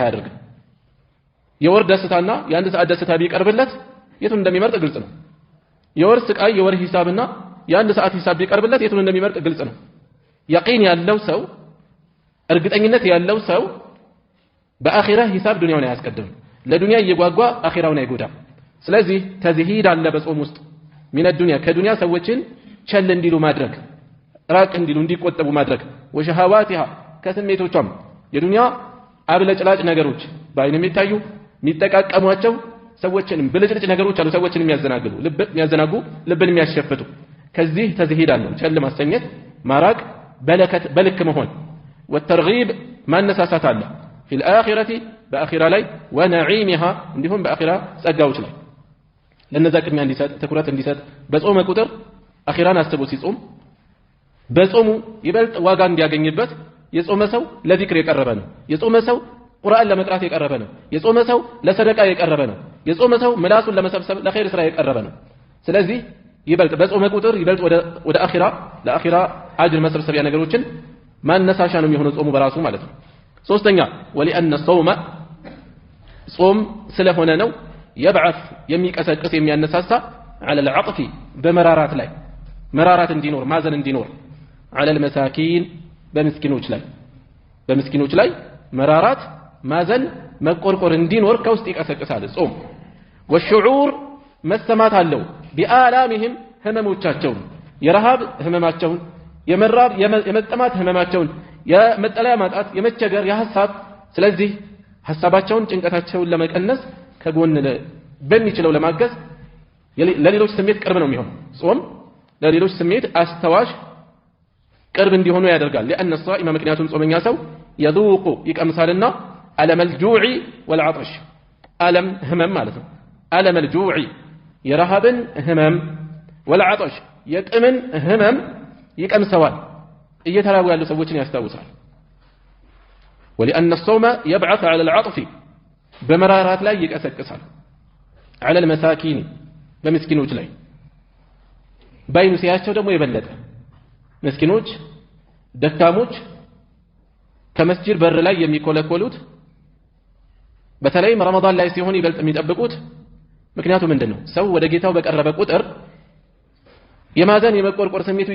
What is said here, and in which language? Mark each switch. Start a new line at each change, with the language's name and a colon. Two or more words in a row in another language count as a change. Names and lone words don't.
Amharic: አያደርግም የወር ደስታና የአንድ ሰዓት ደስታ ቢቀርብለት የቱን እንደሚመርጥ ግልጽ ነው የወር ስቃይ የወር ሂሳብና የአንድ ሰዓት ሂሳብ ቢቀርብለት የቱን እንደሚመርጥ ግልጽ ነው ያቂን ያለው ሰው እርግጠኝነት ያለው ሰው በአኺራ ሂሳብ ዱንያውን አያስቀድም ለዱንያ እየጓጓ አኺራውን አይጎዳም ስለዚህ ተዝሂድ አለ በጾም ውስጥ من
Arabic: الدنيا كدنيا
Amharic: ሰዎችን ቸል እንዲሉ ማድረግ ራቅ እንዲሉ እንዲቆጠቡ ማድረግ ወሸሃዋቲሃ ከስሜቶቿም የዱንያ አብለጭላጭ ነገሮች በአይን የሚታዩ የሚጠቃቀሟቸው ሰዎችን ብልጭልጭ ነገሮች አሉ ሰዎችን የሚያዘናጉ ልብን የሚያሸፍቱ ከዚህ ተዝሂድ አለ ቸል ማሰኘት ማራቅ በልክ መሆን
Arabic: والترغيب ما نساسات
Amharic: አለ
Arabic: في الآخرة بآخرة
Amharic: ላይ ونعيمها እንዲሁም በአኺራ ጸጋዎች ላይ ለነዛ ቅድሚያ እንዲሰጥ ትኩረት እንዲሰጥ በጾመ ቁጥር አኺራን አስቦ ሲጾም በጾሙ ይበልጥ ዋጋ እንዲያገኝበት የጾመ ሰው ለዚክር የቀረበ ነው የጾመ ሰው ቁርአን ለመቅራት የቀረበ ነው የጾመ ሰው ለሰደቃ የቀረበ ነው የጾመ ሰው ምላሱን ለመሰብሰብ ለኸይር ስራ የቀረበ ነው ስለዚህ ይበልጥ በጾመ ቁጥር ይበልጥ ወደ አኺራ ለአኺራ አጅር መሰብሰቢያ ነገሮችን ማነሳሻ ነው የሚሆነው ጾሙ በራሱ ማለት ነው ሶስተኛ
Arabic: ولأن الصوم
Amharic: ጾም ስለሆነ ነው يبعث የሚቀሰቅስ የሚያነሳሳ
Arabic: على العطف
Amharic: በመራራት ላይ መራራት እንዲኖር ማዘን እንዲኖር
Arabic: على المساكين
Amharic: በምስኪኖች ላይ መራራት ማዘን መቆርቆር እንዲኖር ከውስጥ ይቀሰቅሳል ጾም والشعور መሰማት አለው بآلامهم ህመሞቻቸውን የረሃብ ህመማቸውን የመራብ የመጠማት ህመማቸውን የመጠለያ ማጣት የመቸገር የሐሳብ ስለዚህ ሐሳባቸውን ጭንቀታቸውን ለመቀነስ ከጎን በሚችለው ለማገዝ ለሌሎች ስሜት ቅርብ ነው የሚሆነው ጾም ለሌሎች ስሜት አስተዋሽ ቅርብ እንዲሆኑ ያደርጋል
Arabic: لأن الصائم
Amharic: ምክንያቱም ጾመኛ ሰው يذوق ይቀምሳልና
Arabic: ألم الجوع والعطش ألم
Amharic: ህመም ማለት ነው
Arabic: ألم الجوع
Amharic: የረሃብን ህመም والعطش የጥምን ህመም ይቀምሰዋል እየተራቡ ያሉ ሰዎችን ያስታውሳል
Arabic: ولأن الصوم يبعث على العطف
Amharic: በመራራት ላይ ይቀሰቅሳል
Arabic: على المساكين
Amharic: በምስኪኖች ላይ ባይኑ ሲያቸው ደግሞ የበለጠ ምስኪኖች ደካሞች ከመስጂድ በር ላይ የሚኮለኮሉት በተለይም ረመዳን ላይ ሲሆን ይበልጥ የሚጠብቁት ምክንያቱ ምንድነው ሰው ወደ ጌታው በቀረበ ቁጥር የማዘን የመቆርቆር ስሜቱ